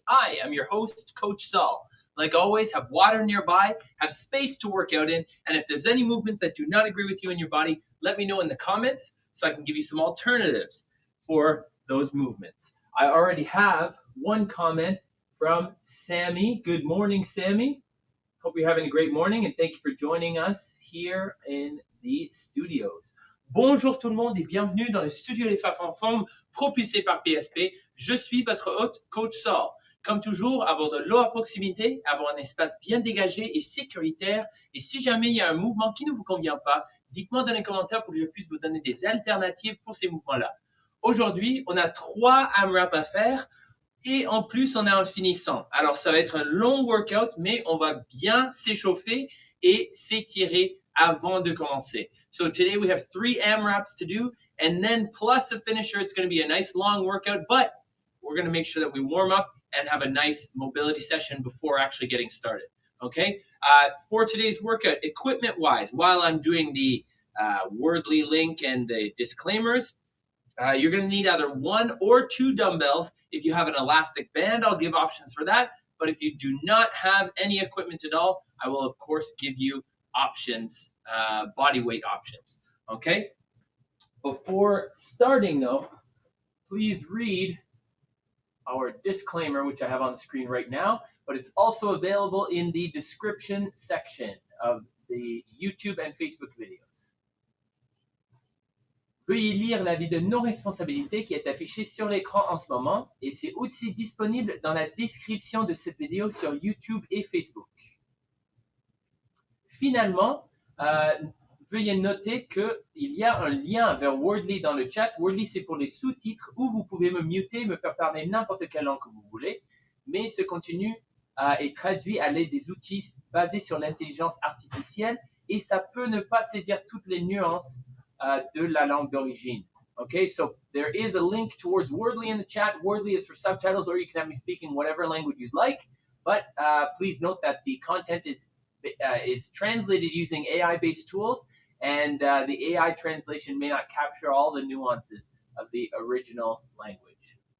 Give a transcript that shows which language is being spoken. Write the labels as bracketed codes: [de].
[en] I am your host, Coach Saul. Like always, have water nearby, have space to work out in, and if there's any movements that do not agree with you in your body, let me know in the comments so I can give you some alternatives for those movements. I already have one comment from Sammy. Good morning, Sammy. Hope you're having a great morning, and thank you for joining us here in the studios. [fr] Bonjour tout le monde et bienvenue dans le studio des femmes en forme propulsé par PSP. Je suis votre hôte, Coach Saul. Comme toujours, avoir de l'eau à proximité, avoir un espace bien dégagé et sécuritaire. Et si jamais il y a un mouvement qui ne vous convient pas, dites-moi dans les commentaires pour que je puisse vous donner des alternatives pour ces mouvements-là. Aujourd'hui, on a 3 AMRAP à faire et en plus, on a un finissant. Alors, ça va être un long workout, mais on va bien s'échauffer et s'étirer avant de commencer. [en] So today we have 3 AMRAPs to do, and then plus a finisher. It's going to be a nice long workout, but we're going to make sure that we warm up and have a nice mobility session before actually getting started. Okay? For today's workout, equipment-wise, while I'm doing the Wordly link and the disclaimers, you're going to need either 1 or 2 dumbbells. If you have an elastic band, I'll give options for that. But if you do not have any equipment at all, I will, of course, give you options, body weight options. Okay? Before starting, though, please read our disclaimer, which I have on the screen right now, but it's also available in the description section of the YouTube and Facebook videos. [fr] Veuillez lire l'avis de non-responsabilité qui est affiché sur l'écran en ce moment et c'est aussi disponible dans la description de cette vidéo sur YouTube et Facebook. Finalement, veuillez noter qu'il y a un lien vers Wordly dans le chat. Wordly, c'est pour les sous-titres où vous pouvez me muter, me faire parler n'importe quelle langue que vous voulez, mais ce contenu est traduit à l'aide des outils basés sur l'intelligence artificielle et ça peut ne pas saisir toutes les nuances de la langue d'origine. [en] Okay, so there is a link towards Wordly in the chat. Wordly is for subtitles, or you can have me speak in whatever language you'd like, but please note that the content is translated using AI-based tools, and the AI translation may not capture all the nuances of the original language.